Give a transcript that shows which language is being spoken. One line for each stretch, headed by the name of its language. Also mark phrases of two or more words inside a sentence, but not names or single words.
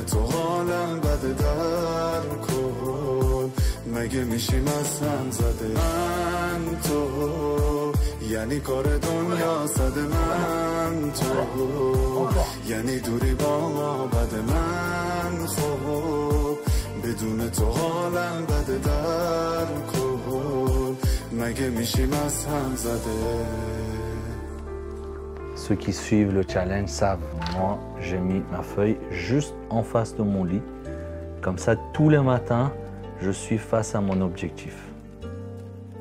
Persian: تو حالم بده در کن مگه میشیم از هم زده من تو یعنی کار دنیا صد من تو یعنی دوری با ما بد من خوب بدون تو حالم بده در کن مگه میشیم از هم زده.
French: Ceux qui suivent le challenge savent, moi j'ai mis ma feuille juste en face de mon lit. Comme ça, tous les matins, je suis face à mon objectif.